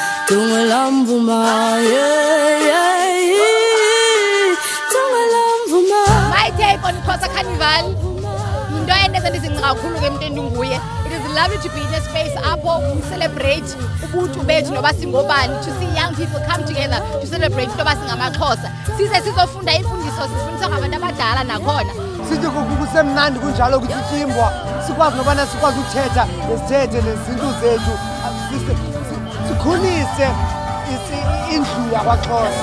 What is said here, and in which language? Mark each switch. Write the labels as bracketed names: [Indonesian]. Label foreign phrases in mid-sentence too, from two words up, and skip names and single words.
[Xhosa] Tungalamvuma, Tungalamvuma. [English] My take on Xhosa Carnival. [Xhosa] Into endenza ndizinqa kakhulu ke mntu endinguye. [English] It is lovely to be in a space apho we celebrate [Xhosa] ubuntu bethu noba singobani, [English] to see young people come together to celebrate [Xhosa] noba singamaXhosa. Size sizofunda imfundiso sifundiswa ngabantu abadala nakhona. Sithi kusemnandi kunjalo ukuthi simbwa sikwazi nobana sikwazi ukuthetha nesithethe nezinto zethu sikhulise indlu yakwaXhosa.